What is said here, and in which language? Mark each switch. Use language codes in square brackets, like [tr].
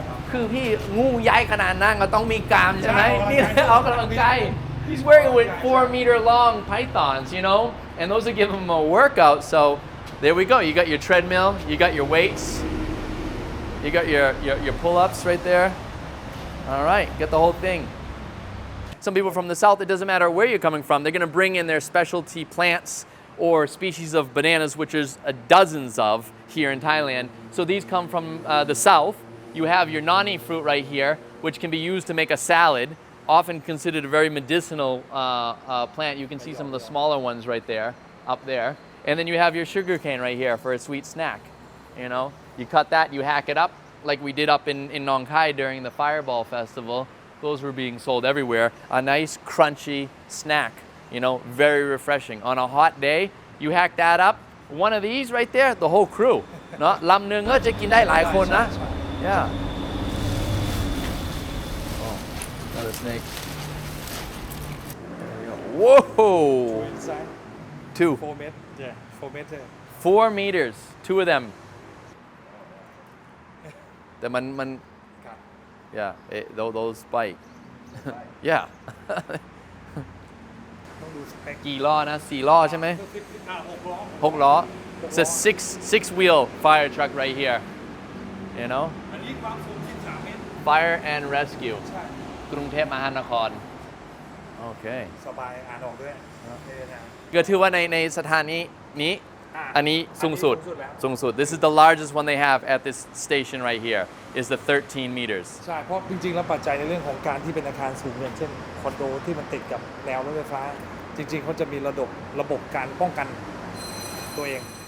[th] คือพี่งูใหญ่ขนาดนั้นก็ต้องมีกรามใช่ไหมนี่ออกกำลังกาย [en] He's working with 4-meter long pythons, and those will give him a workout. So there we go. You got your treadmill, you got your weights, you got your pull-ups right there. All right, get the whole thing. Some people from the south, it doesn't matter where you're coming from, they're going to bring in their specialty plants or species of bananas, which there's dozens of here in Thailand. So these come from the south. You have your nani fruit right here, which can be used to make a salad, often considered a very medicinal plant. You can see some of the smaller ones right there, up there. And then you have your sugar cane right here for a sweet snack. You cut that, you hack it up, like we did up in Nong Khai during the Fireball Festival. Those were being sold everywhere. A nice crunchy snack, very refreshing. On a hot day, you hack that up. One of these right there, the whole crew. [th] เนาะลำหนึ่งก็จะกินได้หลายคนนะ Yeah. [en] Oh, another snake. Whoa! 2. 4 meters. Yeah, 4 meters. 4 meters. 2 of them. [th] แต่มัน [en] yeah, those bite. Yeah. [th] ต้องดูสเปค กี่ล้อนะ4 ล้อใช่ไหม 6 ล้อ [en] It's a six wheel fire truck right here. [th] อันนี้ความสูง13 เมตร [en] Fire and Rescue [th] ใช่ กรุงเทพมหานคร โอเค สบายอ่านออกด้วยนะ ก็ถือว่าในสถานีนี้ อันนี้สูงสุด [en] This is the largest one they have at this station right here is the 13 meters [th] ใช่เพราะจริงๆแล้วปัจจัยในเรื่องของการที่เป็นอาคารสูงอย่างเช่นคอนโดที่มันติดกับแนวรถไฟฟ้าจริงๆเขาจะมีระบบการป้องกันตัวเอง